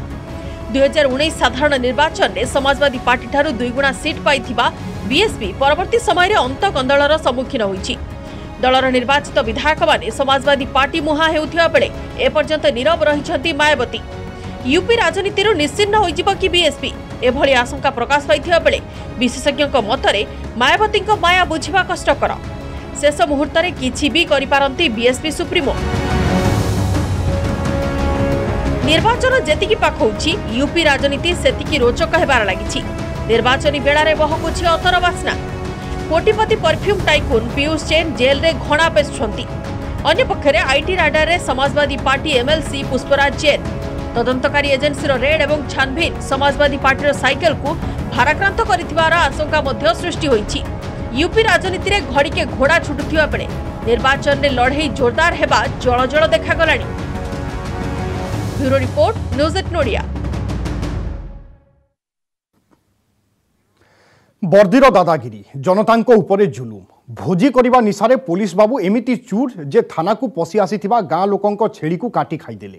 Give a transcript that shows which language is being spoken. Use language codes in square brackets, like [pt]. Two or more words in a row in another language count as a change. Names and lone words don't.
[or] 2019 ସାଧାରଣ ନିର୍ବାଚନ ରେ ସମାଜବାଦୀ ପାର୍ଟି ଠାରୁ 2 ଗୁଣା ସିଟ୍ ପାଇଥିବା ବିଏସପି ପରବର୍ତ୍ତୀ ସମୟ ଅନ୍ତଃକନ୍ଦଳର ସମ୍ମୁଖୀନ ହୋଇଛି। ଦଳର ନିର୍ବାଚିତ ବିଧାୟକ ମାନେ ସମାଜବାଦୀ ପାର୍ଟି ମୁହାଁ ହେଉଥିବା ବେଳେ ଏପର୍ଯ୍ୟନ୍ତ ନୀରବ ରହିଛନ୍ତି ମାୟାବତୀ। ୟୁପି ରାଜନୀତି ନିଶ୍ଚିହ୍ନ ହୋଇଯିବ କି ବିଏସପି ଏଭଳି ଆଶଙ୍କା ପ୍ରକାଶ ପାଇଥିବା ବେଳେ ବିଶେଷଜ୍ଞ ମତରେ ମାୟାବତୀ ମାୟା ବୁଝିବା କଷ୍ଟକର। ଶେଷ ମୁହୂର୍ତ୍ତ ରେ କିଛି ବି କରିପାରନ୍ତି ବିଏସପି ସୁପ୍ରିମୋ। ନିର୍ବାଚନ ଯେତିକି ପାଖ ହେଉଛି ୟୁପି ରାଜନୀତି ସେତିକି ରୋଚକ ହେବାରେ ଲାଗିଛି। ନିର୍ବାଚନୀ ବେଳାରେ ବହୁଛି ଅତର ବାସ୍ନା। କୋଟିପତି [en] perfume tycoon [or] ପୀୟୂଷ ଜୈନ ଜେଲ ରେ ଘଣା ପେଛୁଛନ୍ତି। ଅନ୍ୟ ପକ୍ଷରେ [en] IT radar [or] ରେ ସମାଜବାଦୀ ପାର୍ଟି ଏମଏଲସି ପୁଷ୍ପରାଜ ଜୈନ। ତଦନ୍ତକାରୀ ଏଜେନ୍ସି ରେଡ୍ ଏବଂ ଛାନଭିନ ସମାଜବାଦୀ ପାର୍ଟି ସାଇକେଲ କୁ ଭାରାକ୍ରାନ୍ତ କରିଥିବାର ଆଶଙ୍କା ମଧ୍ୟ ସୃଷ୍ଟି ହୋଇଛି। ୟୁପି ରାଜନୀତି ରେ ଘୋଡ଼ା ଛୁଟୁଥିବା ବେଳେ ନିର୍ବାଚନ ରେ ଲଢ଼େଇ ଜୋରଦାର ହେବା ଜଳଜଳ ଦେଖାଗଲାଣି। [en] Bureau report, News 8 Nodia. [or] ବର୍ଦ୍ଦୀର ଦାଦାଗିରି, ଜନତାଙ୍କ ଉପରେ ଜୁଲମ, ଭୋଜି କରିବା ନିଶାରେ ପୁଲିସ ବାବୁ ଏମିତି ଚୂର ଯେ ଥାନା କୁ ପଶି ଆସିଥିବା ଗାଁ ଲୋକଙ୍କୁ ଛେଳି କୁ କାଟି ଖାଇଦେଲେ।